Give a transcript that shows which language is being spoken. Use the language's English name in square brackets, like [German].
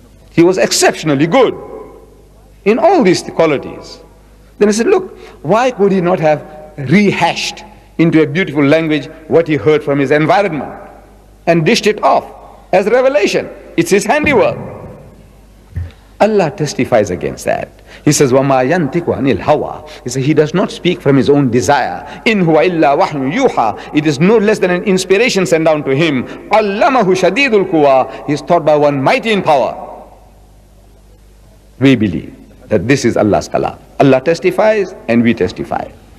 [English] He was exceptionally good in all these qualities. Then I said, look, why could he not have rehashed into a beautiful language what he heard from his environment and dished it off as revelation? It's his handiwork. Allah testifies against that. He says, [Arabic] وَمَا يَنْتِقُ عَنِ الْهَوَىٰ. [English] He says, he does not speak from his own desire. [Arabic] إِنْ هُوَ إِلَّا وَحْيٌ يُوحَىٰ. [English] It is no less than an inspiration sent down to him. [Arabic] عَلَّمَهُ شَدِيدُ الْقُوَىٰ. [English] He is taught by one mighty in power. We believe that this is Allah's kalam. Allah testifies and we testify.